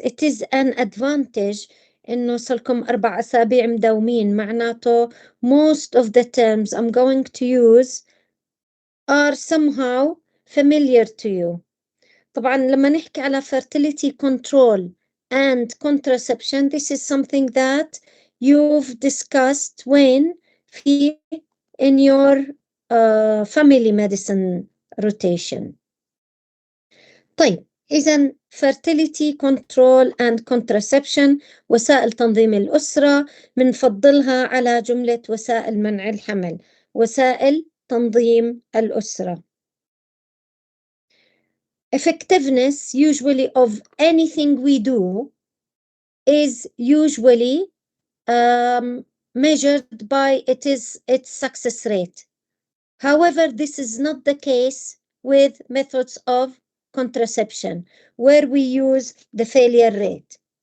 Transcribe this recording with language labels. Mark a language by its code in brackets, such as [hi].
[en] it is an advantage [ar] إنه صلكم 4 أسابيع مداومين، معناته [en] most of the terms I'm going to use are somehow familiar to you. [ar] طبعا لما نحكي على [en] fertility control and contraception, this is something that you've discussed when in your family medicine rotation. [ar] طيب إذا [en] fertility control and contraception [ar] وسائل تنظيم الأسرة بنفضلها على جملة وسائل منع الحمل. وسائل تنظيم الأسرة. [en] Effectiveness usually of anything we do is usually measured by its success rate. However, this is not the case with methods of contraception where we use the failure rate.